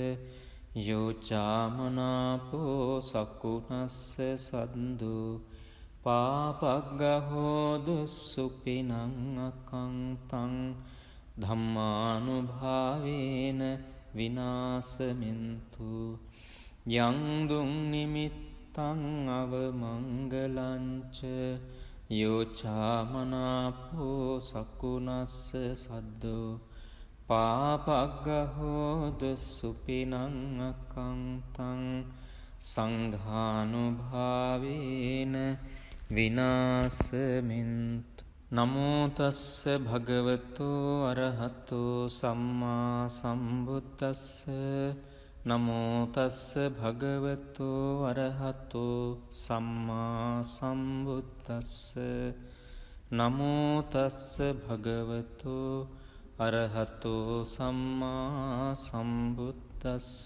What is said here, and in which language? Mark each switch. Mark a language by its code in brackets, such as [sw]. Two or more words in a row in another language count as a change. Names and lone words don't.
[pi] යෝචාමනාපෝ සකුණස්ස සද්දු පාපග්ගහෝදු සුපිනං අකංතං ධම්මානුභාවේන විනාශමෙන්තු යං දුං නිමිත්තං අවමංගලං ච යෝචාමනාපෝ සකුණස්ස සද්දෝ පාපග්ගහෝදු සුපිනං අකංතං සංඝානුභාවේන විනාශමෙන්තු නමෝ තස්ස භගවතු අරහතෝ සම්මා සම්බුද්දස්ස නමෝ තස්ස භගවතු අරහතෝ සම්මා සම්බුද්දස්ස නමෝ තස්ස භගවතු අරහතෝ සම්මා සම්බුද්දස්ස